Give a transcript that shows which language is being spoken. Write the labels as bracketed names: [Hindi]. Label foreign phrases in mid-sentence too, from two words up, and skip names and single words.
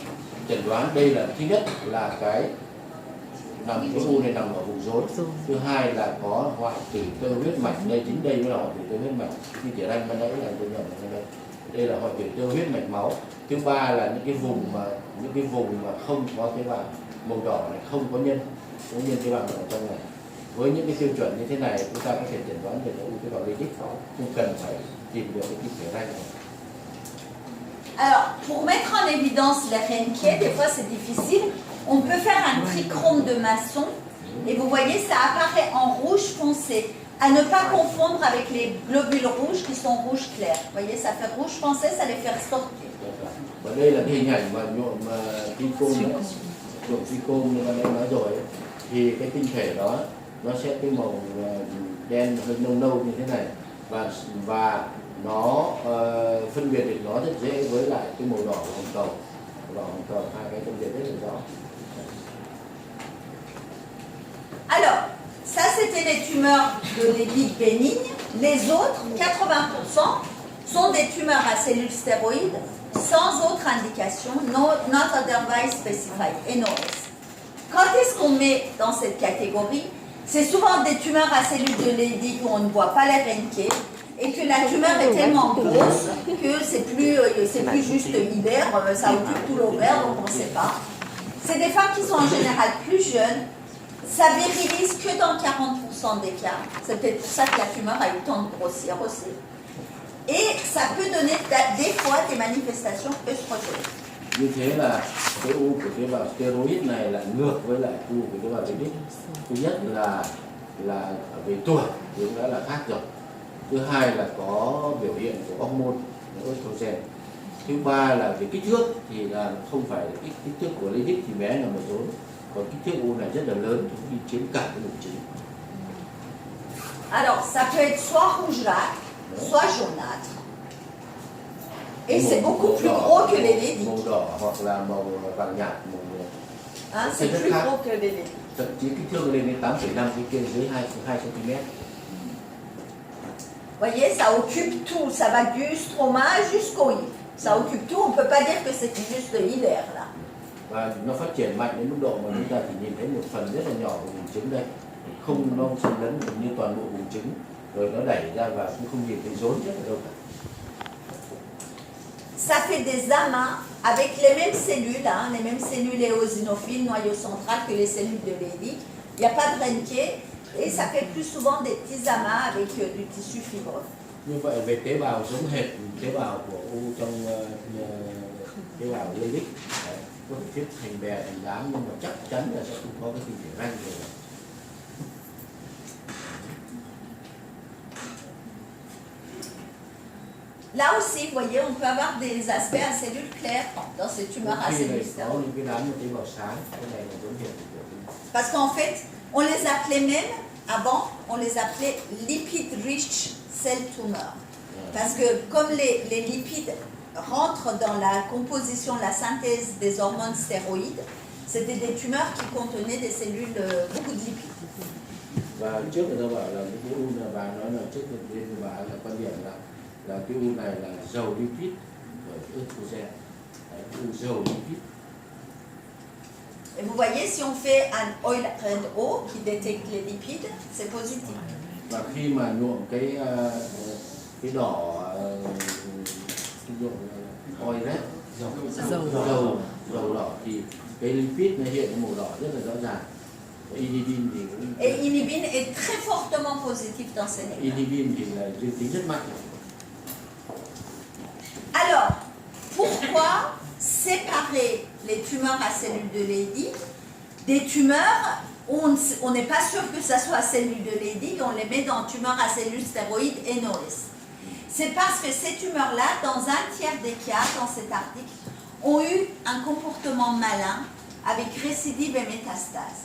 [Vietnamese] Chẩn đoán đây là thứ nhất là cái u này nằm ở vùng rốn, thứ hai là có hoại tử tơ huyết mạch, đây chính đây mới là hoại tử tơ huyết mạch, như thể ranh ban nãy là tôi nhầm ở đây là hoại tử tơ huyết mạch máu. Thứ ba là những cái vùng mà không có tế bào màu đỏ này, không có nhân tế bào ở trong này. Với những cái tiêu chuẩn như thế này, chúng ta có thể chẩn đoán được u tế bào Leydig, không cần phải tìm được cái tinh thể ranh này. [French] Alors, pour mettre en évidence les Renke, des fois c'est difficile, on peut faire un trichrome de Masson, et vous voyez, ça apparaît en rouge foncé, à ne pas confondre avec les globules rouges qui sont rouge clair. Vous voyez, ça fait rouge foncé, ça les fait ressortir. [Vietnamese] Và đây là cái hình ảnh mà nhuộm trichrome như ban nãy nói rồi, thì cái tinh thể đó nó sẽ cái màu đen hơi nâu như thế này, và nó phân biệt được nó rất dễ với lại cái màu đỏ của hồng cầu, hai cái phân biệt rất là rõ. [French] Alors, ça c'était les tumeurs de Leydig bénignes. Les autres, 80%, sont des tumeurs à cellules stéroïdes sans autre indication, [English] not otherwise specified, [French] NOS. Quand est-ce qu'on met dans cette catégorie? C'est souvent des tumeurs à cellules de Leydig où on ne voit pas les Renke, et que la tumeur est tellement grosse que c'est plus juste hilaire, ça occupe tout l'ovaire, donc on ne sait pas. C'est des femmes qui sont en général plus jeunes, ça virilise que dans 40% des cas. C'est peut-être pour ça que la tumeur a eu le temps de grossir aussi. Et ça peut donner des fois des manifestations œstrogènes. [Vietnamese] Như thế là cái u của tế bào steroid này là ngược với lại u của tế bào Leydig. Thứ nhất là về tuổi thì cũng đã là khác rồi. Thứ hai là có biểu hiện của hormone estrogen. Thứ ba là về kích thước thì là không phải kích thước của Leydig thì bé là một rốn, còn kích thước u này rất là lớn, chúng đi chiếm cả cái bụng trứng. [French] Alors ça peut être soit rougeâtre, soit jaunâtre. Et c'est beaucoup plus gros que les Leydig. [Vietnamese] Màu đỏ hoặc là màu vàng nhạt, [French] C'est plus gros que les Leydig. [Vietnamese] Thậm chí kích thước lên đến 8,5, cái kia dưới 2 cm. [French] Vous voyez, ça occupe tout, ça va du stroma jusqu'au hic. Ça occupe tout, on ne peut pas dire que c'est juste hilaire là. [Vietnamese] Và nó phát triển mạnh đến mức độ mà chúng ta chỉ nhìn thấy một phần rất là nhỏ của vùng trứng đây, không nó xâm lấn như toàn bộ vùng trứng, rồi nó đẩy ra và cũng không nhìn thấy rốn nhất ở đâu cả. [French] Ça fait des amas avec les mêmes cellules, hein, les mêmes cellules éosinophiles, noyau central que les cellules de Leydig. Il n'y a pas de Reinke et ça fait plus souvent des petits amas avec du tissu fibreux. [Vietnamese] Như vậy về tế bào giống hệt tế bào của u trong tế bào Leydig, có thể xếp thành bè thành đám, nhưng mà chắc chắn là sẽ không có cái tinh thể ranh rồi. [French] Là aussi, vous voyez, on peut avoir des aspects à cellules claires dans ces tumeurs à cellules [Vietnamese] Có [French] stéroïdes. [Vietnamese] những cái đám tế bào sáng, cái này là giống hệt của [French] Parce qu'en fait, on les appelait même, avant, on les appelait [English] lipid-rich cell tumor. [French] Parce que comme les lipides rentrent dans la composition, la synthèse des hormones stéroïdes, c'était des tumeurs qui contenaient des cellules, beaucoup de lipides. [Vietnamese] Và trước người ta bảo là cái u là bà nói là trước tiên bà là quan điểm là cái u này là giàu lipid bởi estrogen, u giàu lipid. [French] Et vous voyez, si on fait un [English] oil red O [French] qui détecte les lipides, c'est positif. [Vietnamese] Và khi mà nhuộm cái đỏ nhuộm [English] oil red [Vietnamese] dầu đỏ thì cái lipid nó hiện màu đỏ rất là rõ ràng. Inhibin thì cũng [French] Et inhibine est très fortement positif dans ces lipides. [Vietnamese] inhibin thì là dương tính rất mạnh. [French] Alors, pourquoi séparer les tumeurs à cellules de Leydig des tumeurs où on n'est pas sûr que ça soit cellules de Leydig, on les met dans tumeurs à cellules stéroïdes et Norris? C'est parce que ces tumeurs-là, dans un tiers des cas, dans cet article, ont eu un comportement malin avec récidive et métastase.